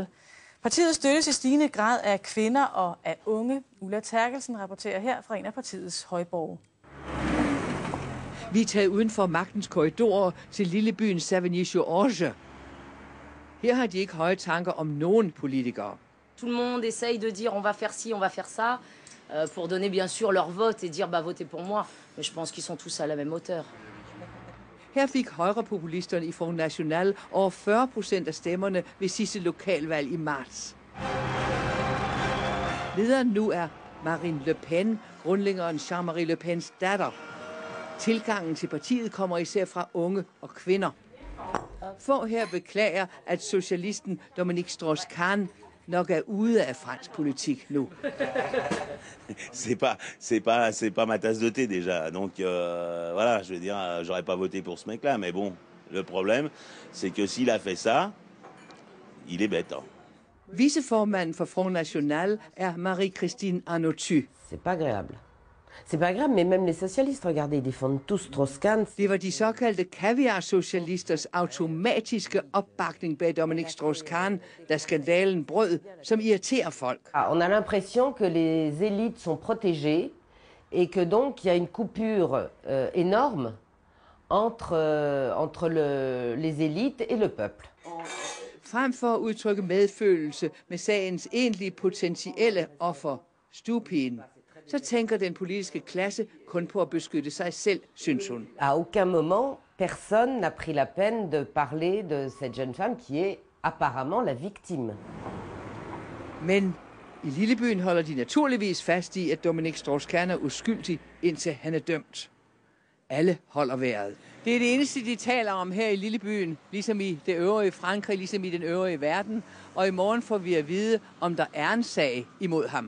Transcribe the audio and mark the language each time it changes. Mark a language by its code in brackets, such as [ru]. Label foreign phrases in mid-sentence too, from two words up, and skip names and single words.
[da] Partiet støttes i stigende grad af kvinder og af unge. Ulla Terkelsen rapporterer her fra en af partiets højborge. Vi er taget uden for magtens korridorer til lillebyen Savigny-sur-Orge. Her har de ikke høje tanker om nogen politikere. [fr] Tout le monde essaye de dire on va faire ci, on va faire ça, pour donner bien sûr leur vote et dire bah votez pour moi. Mais je pense qu'ils sont tous à la même hauteur. [da] Her fik højrepopulisterne i Front National over 40% af stemmerne ved sidste lokalvalg i marts. Lederen nu er Marine Le Pen, grundlæggeren Jean-Marie Le Pens datter. Tilgangen til partiet kommer især fra unge og kvinder. Få her beklager, at socialisten Dominique Strauss-Kahn nok er ude af fransk politik nu. [fr] C'est pas ma tasse de thé déjà. Donc voilà, je veux dire, j'aurais pas voté pour ce mec-là, mais bon, le problème, c'est que s'il a fait ça, il est bête. [da] Viceformanden for Front National er Marie-Christine Arnautu. [fr] C'est pas agréable. C'est pas grave, mais même les socialistes, regardez, ils défendent tous Strauss-Kahn. [da] Det var de såkaldte kaviar-socialisters automatiske opbakning bag Dominique Strauss-Kahn, da skandalen brød, som irriterer folk. [fr] On a l'impression que les élites sont protégées et que donc il y a une coupure énorme entre les élites et le peuple. [da] Frem for at udtrykke medfølelse med sagens egentlige potentielle offer, stuepigen, så tænker den politiske klasse kun på at beskytte sig selv, synes hun. [fr] À aucun moment, personne n'a pris la peine de parler de cette jeune femme qui est apparemment la victime. [da] Men i lillebyen holder de naturligvis fast i, at Dominique Strauss-Kahn er uskyldig, indtil han er dømt. Alle holder vejret. Det er det eneste, de taler om her i lillebyen, ligesom i det øvrige Frankrig, ligesom i den øvrige verden. Og i morgen får vi at vide, om der er en sag imod ham.